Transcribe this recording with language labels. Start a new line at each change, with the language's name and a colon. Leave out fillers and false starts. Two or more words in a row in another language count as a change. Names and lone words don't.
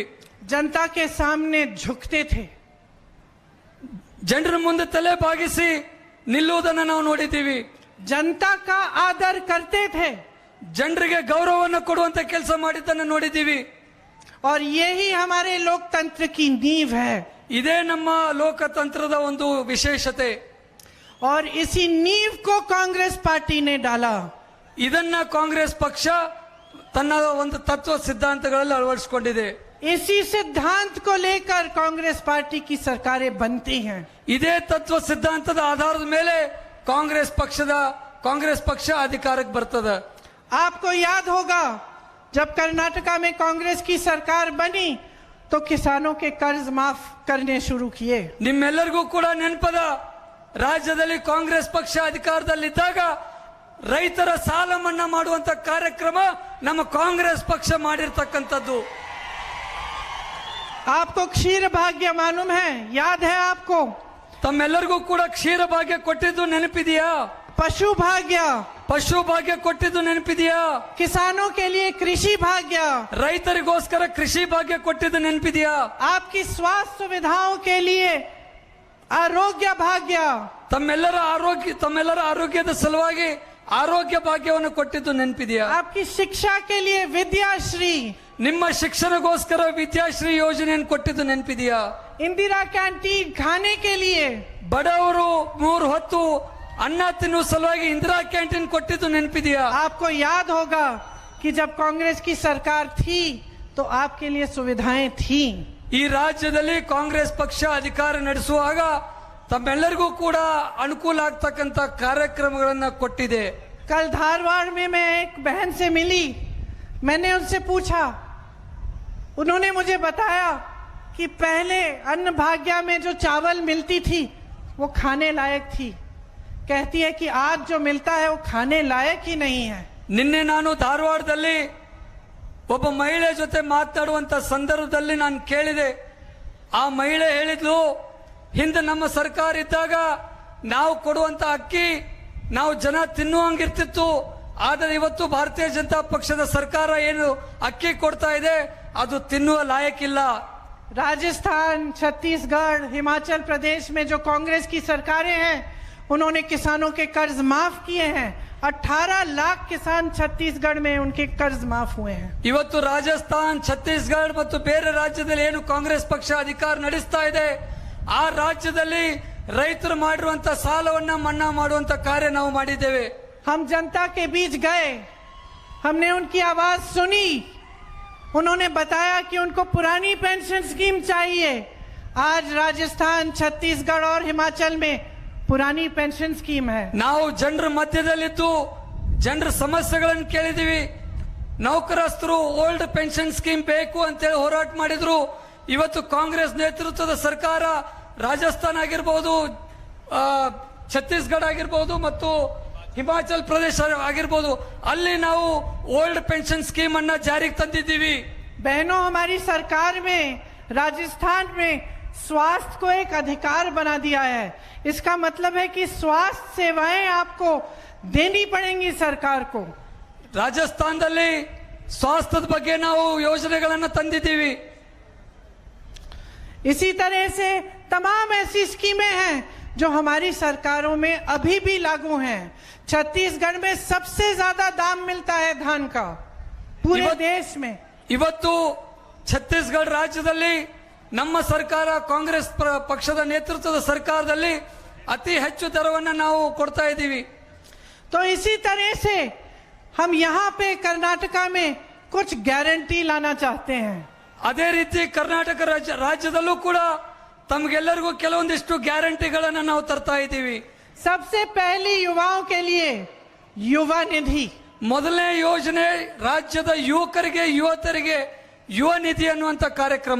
Hindi: जनता के सामने झुकते थे,
Kannada: ಜನರ ಮುಂದೆ ತಲೆ ಬಾಗಿಸಿ ನಿಲ್ಲುವುದನ್ನು ನಾವು ನೋಡಿದ್ದೀವಿ.
Hindi: जनता का आदर करते थे,
Kannada: ಜನರಿಗೆ ಗೌರವವನ್ನು ಕೊಡುವಂತ ಕೆಲಸ ಮಾಡಿದ್ದನ್ನು ನೋಡಿದ್ದೀವಿ.
Hindi: और यही हमारे लोकतंत्र की नींव है।
Kannada: ಇದೇ ನಮ್ಮ ಲೋಕತಂತ್ರದ ಒಂದು ವಿಶೇಷತೆ.
Hindi: और इसी नींव को कांग्रेस पार्टी ने डाला।
Kannada: ಇದನ್ನ ಕಾಂಗ್ರೆಸ್ ಪಕ್ಷ ತನ್ನ ಒಂದು ತತ್ವ ಸಿದ್ಧಾಂತಗಳಲ್ಲಿ ಅಳವಡಿಸಿಕೊಂಡಿದೆ.
Hindi: इसी सिद्धांत को लेकर कांग्रेस पार्टी की सरकारें बनती हैं।
Kannada: ಇದೇ ತತ್ವ ಸಿದ್ಧಾಂತದ ಆಧಾರದ ಮೇಲೆ ಕಾಂಗ್ರೆಸ್ ಪಕ್ಷ ಅಧಿಕಾರಕ್ಕೆ ಬರ್ತದೆ.
Hindi: आपको याद होगा जब कर्नाटका में कांग्रेस की सरकार बनी तो किसानों के कर्ज माफ करने शुरू किए।
Kannada: ನಿಮ್ಮೆಲ್ಲರಿಗೂ ಕೂಡ ನೆನಪದ, ರಾಜ್ಯದಲ್ಲಿ ಕಾಂಗ್ರೆಸ್ ಪಕ್ಷ ಅಧಿಕಾರದಲ್ಲಿದ್ದಾಗ ರೈತರ ಸಾಲ ಮನ್ನಾ ಮಾಡುವಂತ ಕಾರ್ಯಕ್ರಮ ನಮ್ಮ ಕಾಂಗ್ರೆಸ್ ಪಕ್ಷ ಮಾಡಿರ್ತಕ್ಕಂಥದ್ದು.
Hindi: आपको क्षीर भाग्य मालूम है, याद है आपको?
Kannada: ತಮ್ಮೆಲ್ಲರಿಗೂ ಕೂಡ ಕ್ಷೀರ ಭಾಗ್ಯ ಕೊಟ್ಟಿದ್ದು ನೆನಪಿದೆಯಾ?
Hindi: पशु भाग्य,
Kannada: ಪಶು ಭಾಗ್ಯ ಕೊಟ್ಟಿದ್ದು ನೆನಪಿದೆಯಾ?
Hindi: किसानों के लिए कृषि भाग्य,
Kannada: ರೈತರಿಗೋಸ್ಕರ ಕೃಷಿ ಭಾಗ್ಯ ಕೊಟ್ಟಿದ್ದು ನೆನಪಿದೆಯಾ?
Hindi: आपकी स्वास्थ्य सुविधाओं के लिए आरोग्य भाग्य,
Kannada: ತಮ್ಮೆಲ್ಲರ ಆರೋಗ್ಯದ ಸಲುವಾಗಿ ಆರೋಗ್ಯ ಭಾಗ್ಯವನ್ನು ಕೊಟ್ಟಿದ್ದು ನೆನಪಿದೆಯಾ?
Hindi: आपकी शिक्षा के लिए विद्याश्री,
Kannada: ನಿಮ್ಮ ಶಿಕ್ಷಣಗೋಸ್ಕರ ವಿದ್ಯಾಶ್ರೀ ಯೋಜನೆಯನ್ನು ಕೊಟ್ಟಿದ್ದು ನೆನಪಿದೆಯಾ?
Hindi: इंदिरा कैंटीन खाने के लिए,
Kannada: ಬಡವರು 3 ಹೊತ್ತು ಅನ್ನ ತಿನ್ನುವ ಸಲುವಾಗಿ ಇಂದಿರಾ ಕ್ಯಾಂಟೀನ್ ಕೊಟ್ಟಿದ್ದು ನೆನಪಿದೆಯಾ?
Hindi: आपको याद होगा कि जब कांग्रेस की सरकार थी तो आपके लिए सुविधाएं थी।
Kannada: ಈ ರಾಜ್ಯದಲ್ಲಿ ಕಾಂಗ್ರೆಸ್ ಪಕ್ಷ ಅಧಿಕಾರ ನಡೆಸುವಾಗ ತಮ್ಮೆಲ್ಲರಿಗೂ ಕೂಡ ಅನುಕೂಲ ಆಗ್ತಕ್ಕಂತ ಕಾರ್ಯಕ್ರಮಗಳನ್ನ ಕೊಟ್ಟಿದೆ।
Hindi: कल धारवाड़ में मैं एक बहन से मिली, मैंने उनसे पूछा, उन्होंने मुझे बताया कि पहले अन्न भाग्य में जो चावल मिलती थी वो खाने लायक थी, कहती है कि आज जो मिलता है वो खाने लायक ही नहीं है।
Kannada: ನಿನ್ನೆ ನಾನು ಧಾರವಾಡದಲ್ಲಿ ಒಬ್ಬ ಮಹಿಳೆ ಜೊತೆ ಮಾತನಾಡುವಂತ ಸಂದರ್ಭದಲ್ಲಿ ನಾನು ಕೇಳಿದೆ, ಆ ಮಹಿಳೆ ಹೇಳಿದ್ಲು, ಹಿಂದೆ ನಮ್ಮ ಸರ್ಕಾರ ಇದ್ದಾಗ ನಾವು ಕೊಡುವಂತ ಅಕ್ಕಿ ನಾವು ಜನ ತಿನ್ನುವಂಗಿರ್ತಿತ್ತು, ಆದರೆ ಇವತ್ತು ಭಾರತೀಯ ಜನತಾ ಪಕ್ಷದ ಸರ್ಕಾರ ಏನು ಅಕ್ಕಿ ಕೊಡ್ತಾ ಇದೆ ಅದು ತಿನ್ನುವ ಲಾಯಕ್ಕಿಲ್ಲ।
Hindi: राजस्थान, छत्तीसगढ़, हिमाचल प्रदेश में जो कांग्रेस की सरकारें हैं उन्होंने किसानों के कर्ज माफ किए हैं। 18 लाख किसान छत्तीसगढ़ में उनके कर्ज माफ हुए हैं।
Kannada: ಇವತ್ತು ರಾಜಸ್ಥಾನ್, ಛತ್ತೀಸ್ಗಢ ಮತ್ತು ಬೇರೆ ರಾಜ್ಯದಲ್ಲಿ ಏನು ಕಾಂಗ್ರೆಸ್ ಪಕ್ಷ ಅಧಿಕಾರ ನಡೆಸ್ತಾ ಇದೆ ಆ ರಾಜ್ಯದಲ್ಲಿ ರೈತರು ಮಾಡಿರುವಂತ ಸಾಲವನ್ನ ಮನ್ನಾ ಮಾಡುವಂತ ಕಾರ್ಯ ನಾವು ಮಾಡಿದ್ದೇವೆ।
Hindi: हम जनता के बीच गए, हमने उनकी आवाज सुनी, उन्होंने बताया कि उनको पुरानी पेंशन स्कीम चाहिए। आज राजस्थान, छत्तीसगढ़ और हिमाचल में पुरानी पेंशन स्कीम है।
Kannada: ನಾವು ಜನರ ಮಧ್ಯದಲ್ಲಿದ್ದು ಜನರ ಸಮಸ್ಯೆಗಳನ್ನು ಕೇಳಿದೀವಿ। ನೌಕರಸ್ಥರು
English: old pension scheme
Kannada: ಬೇಕು ಅಂತೇಳಿ ಹೋರಾಟ ಮಾಡಿದ್ರು। ಇವತ್ತು ಕಾಂಗ್ರೆಸ್ ನೇತೃತ್ವದ ಸರ್ಕಾರ ರಾಜಸ್ಥಾನ ಆಗಿರಬಹುದು, ಛತ್ತೀಸ್ಗಢ ಆಗಿರಬಹುದು ಮತ್ತು ಹಿಮಾಚಲ್ ಪ್ರದೇಶ ಆಗಿರಬಹುದು, ಅಲ್ಲಿ ನಾವು
English: old pension scheme
Kannada: ಅನ್ನ ಜಾರಿಗೆ ತಂದಿದ್ದೀವಿ।
Hindi: बहनों, हमारी सरकार में राजस्थान में स्वास्थ्य को एक अधिकार बना दिया है। इसका मतलब है कि स्वास्थ्य सेवाएं आपको देनी पड़ेंगी सरकार को।
Kannada: ರಾಜಸ್ಥಾನದಲ್ಲಿ ಸ್ವಾಸ್ಥ್ಯದ ಬಗ್ಗೆ ನಾವು ಯೋಜನೆಗಳನ್ನು ತಂದಿದ್ದೀವಿ।
Hindi: इसी तरह से तमाम ऐसी स्कीमें हैं जो हमारी सरकारों में अभी भी लागू हैं। छत्तीसगढ़ में सबसे ज्यादा दाम मिलता है धान का पूरे देश में।
Kannada: ಇವತ್ತು ಛತ್ತೀಸ್ಗಢ ರಾಜ್ಯದಲ್ಲಿ ನಮ್ಮ ಸರ್ಕಾರ ಕಾಂಗ್ರೆಸ್ ಪಕ್ಷದ ನೇತೃತ್ವದ ಸರ್ಕಾರದಲ್ಲಿ ಅತಿ ಹೆಚ್ಚು ದರವನ್ನು ನಾವು ಕೊಡ್ತಾ ಇದ್ದೀವಿ।
Hindi: तो इसी तरह से हम यहाँ पे कर्नाटका में कुछ गारंटी लाना चाहते हैं।
Kannada: ಅದೇ ರೀತಿ ಕರ್ನಾಟಕ ರಾಜ್ಯದಲ್ಲೂ ಕೂಡ ತಮಗೆಲ್ಲರಿಗೂ ಕೆಲವೊಂದಿಷ್ಟು ಗ್ಯಾರಂಟಿಗಳನ್ನು ನಾವು ತರ್ತಾ ಇದ್ದೀವಿ।
Hindi: सबसे पहली युवाओं के लिए युवा निधि,
Kannada: ಮೊದಲನೇ ಯೋಜನೆ ರಾಜ್ಯದ ಯುವಕರಿಗೆ ಯುವತರಿಗೆ ಯುವ ನಿಧಿ ಅನ್ನುವಂತ ಕಾರ್ಯಕ್ರಮ।